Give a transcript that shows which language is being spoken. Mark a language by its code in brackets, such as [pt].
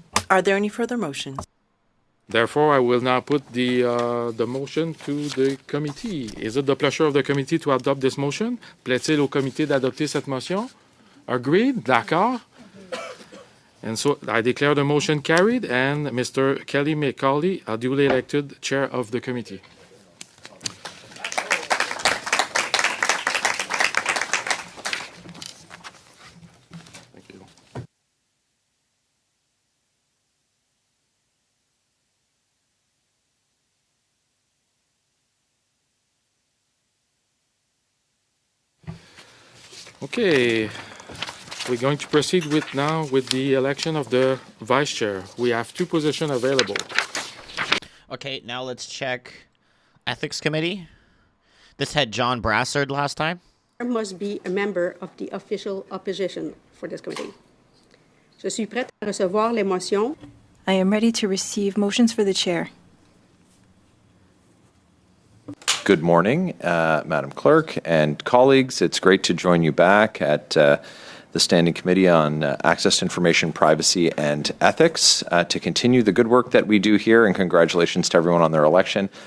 [en] Are there any further motions? Therefore, I will now put the motion to the committee. Is it the pleasure of the committee to adopt this motion? [fr] Plaît-il au comité d'adopter cette motion? [en] Agreed? [fr] D'accord? [en] And so I declare the motion carried, and Mr. Kelly McCauley, duly elected chair of the committee. Thank you. Okay. We're going to proceed with the election of the vice chair. We have two positions available. Okay, now let's check Ethics Committee. This had John Brassard last time. There must be a member of the official opposition for this committee. [fr] Je suis prête à recevoir les motions. [en] I am ready to receive motions for the chair. Good morning, Madam Clerk and colleagues. It's great to join you back at the Standing Committee on Access to Information, Privacy and Ethics to continue the good work that we do here, and congratulations to everyone on their election.